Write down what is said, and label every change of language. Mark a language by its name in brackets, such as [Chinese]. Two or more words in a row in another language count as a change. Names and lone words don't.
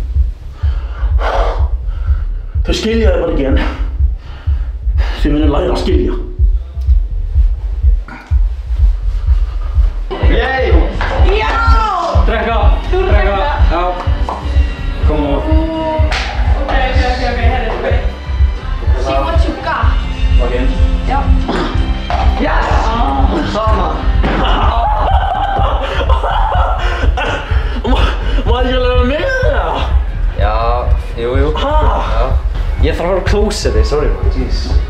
[Icelandic] Þau skilja þig bara ekki enn. Þið munið læra að skilja. Yey! Já! Drekka! Já. Kom á. Ok, herri. [English] See what you got. Ok. [Icelandic] Já. [English] Yes! Sama. [Icelandic] Var ekki að lega með það? Já, jú. Já. Ég þarf að fara á klósetti, sorry. [English] Jeez.